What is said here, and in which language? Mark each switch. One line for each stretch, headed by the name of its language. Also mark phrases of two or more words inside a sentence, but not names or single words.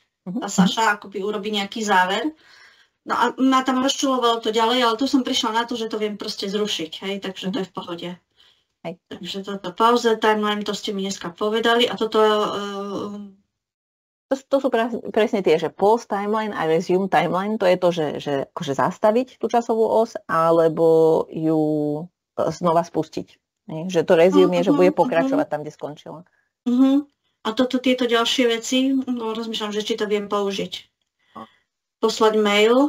Slovak: A Saša akoby urobí nejaký záver. No a ma tam rozčulovalo to ďalej, ale tu som prišla na to, že to viem proste zrušiť, hej? Takže to je v pohode. Hej. Takže toto pauza, timeline, to ste mi dneska povedali a toto... To sú presne tie, že
English: pause timeline
Slovak: a
English: resume timeline,
Slovak: to je to, že akože zastaviť tú časovú os, alebo ju znova spustiť. Že to resume je, že bude pokračovať tam, kde skončila. A tieto ďalšie veci, no rozmýšľam, že či to viem použiť. Poslať mail.